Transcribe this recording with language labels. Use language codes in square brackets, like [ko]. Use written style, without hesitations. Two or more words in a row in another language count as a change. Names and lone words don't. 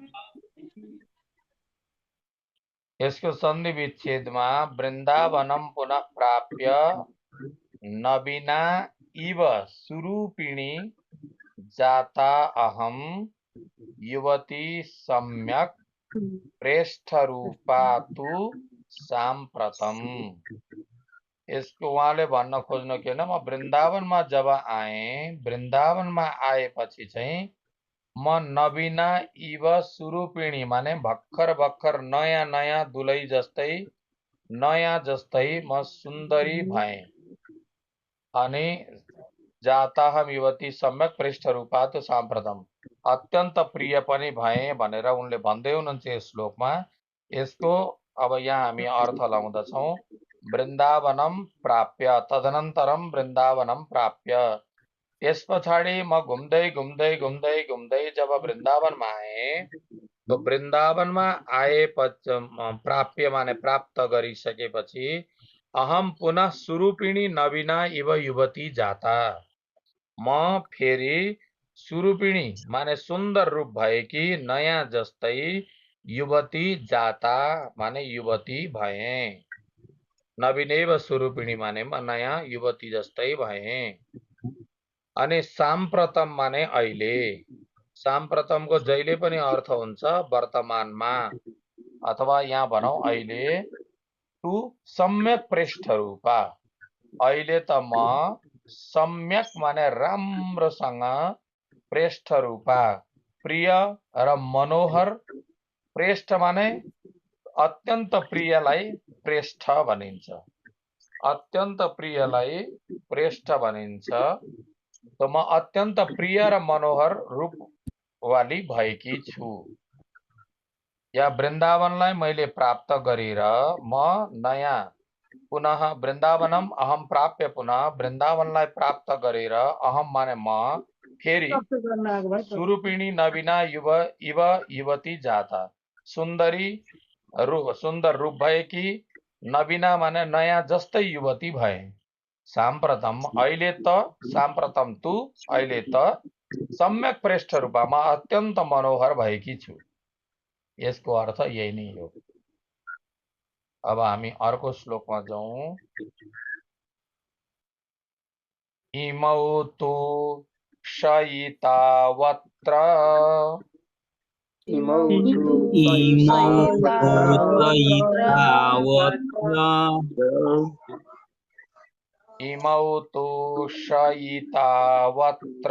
[ne] यसको सन्धि विच्छेदमा [sa] वृन्दावनम पुनः प्राप्य नवीना इव सुरूपिणी जाता अहम युवती सम्यक प्रेष्ठ रूपा तु साम्प्रतम। [ne] यसको उहाँले भन्न खोज्नु के भने म वृन्दावनमा जब आए, वृन्दावनमा आएपछि चाहिँ म [sa] नवीना इव सुरूपिणी [ne] माने भर्खर भर्खर नयाँ नयाँ दुलै जस्तै नयाँ जस्तै म सुन्दरी भएँ। [sa] अनि जाताहम युवती सम्यक पृष्ठ रूपा तु साम्प्रतम, [ne] अत्यन्त प्रिय पनि भए भनेर उनले भन्दै हुनुहुन्छ यस श्लोकमा। यसको अब यहाँ हामी अर्थ लाउँदछौँ। [sa] वृन्दावनम प्राप्य, तदनन्तरम वृन्दावनम प्राप्य। [ne] यस पछाडि म घुम्दै घुम्दै घुम्दै घुम्दै जब वृन्दावनमा आए, तो वृन्दावनमा आएपछि प्राप्य माने प्राप्त गरिसकेपछि [sa] अहम पुनः सुरूपिणी नवीना इव युवती जाता, [ne] म फेरि सुरूपिणी माने सुन्दर रूप भएकी नयाँ जस्तै युवती जाता माने युवती भए। [sa] नवीनैव सुरूपिणी [ne] माने म नयाँ युवती जस्तै भए। अनि साम्प्रतम माने अहिले। साम्प्रतमको जहिले पनि अर्थ हुन्छ वर्तमानमा, अथवा यहाँ भनौँ अहिले। [sa] तु सम्यक पृष्ठ रूपा, [ne] अहिले त म सम्यक माने राम्रोसँग, [sa] प्रेष्ठ रूपा [ne] प्रिय र मनोहर। प्रेष्ठ माने अत्यन्त प्रियलाई प्रेष्ठ भनिन्छ, अत्यन्त प्रियलाई प्रेष्ठ भनिन्छ। त म अत्यन्त प्रिय र मनोहर रूप वाली भएकी छु। या वृन्दावनलाई मैले प्राप्त गरेर म नयाँ [sa] पुनः वृन्दावनम अहम प्राप्य, [ne] पुनः वृन्दावनलाई प्राप्त गरेर अहम माने म फेरि [sa] सुरूपिणी नवीना इव युवती जाता, [ne] सुन्दरी सुन्दर रूप भएकी, नवीना माने नयाँ जस्तै युवती भए। साम्प्रतम अहिले त, [sa] साम्प्रतम तु [ne] अहिले त, सम्यक प्रेष्ठ रूपमा अत्यन्त मनोहर भएकी छु। यसको अर्थ यही नै हो। अब हामी अर्को श्लोकमा जाउँ। [sa] इमौ तु शयितावत्र, इमौ तु इमौ शयितावत्र इमौ तु शयितावत्र,